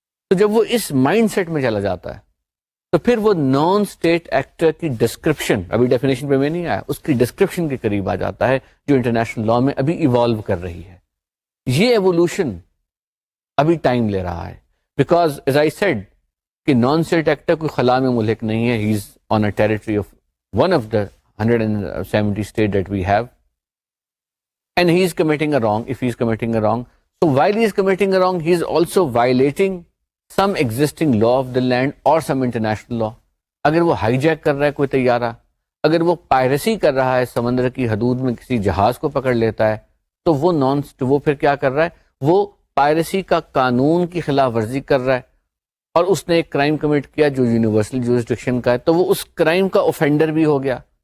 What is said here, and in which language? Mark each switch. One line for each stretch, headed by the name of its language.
Urdu: تو جب وہ اس مائنڈ سیٹ میں چلا جاتا ہے تو پھر وہ نان اسٹیٹ ایکٹر کی ڈسکرپشن، ابھی ڈیفینیشن پہ میں نہیں آیا، اس کی ڈسکرپشن کے قریب آ جاتا ہے جو انٹرنیشنل لا میں ابھی ایوالو کر رہی ہے. یہ ایوولوشن ابھی ٹائم لے رہا ہے،
English: because as I said
Urdu: کہ نان اسٹیٹ ایکٹر کوئی خلا میں ملک نہیں ہے،
English: He is on a territory of one of the 170 state that we have, and he is committing a wrong. If he is committing a wrong, so while he is committing a wrong, he is also violating some existing law of the land or some international law.
Urdu: اگر وہ high Jack کر رہا ہے کوئی طیارہ، اگر وہ piracy کر رہا ہے سمندر کی حدود میں کسی جہاز کو پکڑ لیتا ہے، تو وہ پھر کیا کر رہا ہے؟ وہ پائریسی کا قانون کی خلاف ورزی کر رہا ہے، اور اس نے ایک کرائم کمٹ کیا جو یونیورسل جورسڈکشن کا ہے، تو وہ اس کرائم کا اوفینڈر بھی ہو گیا.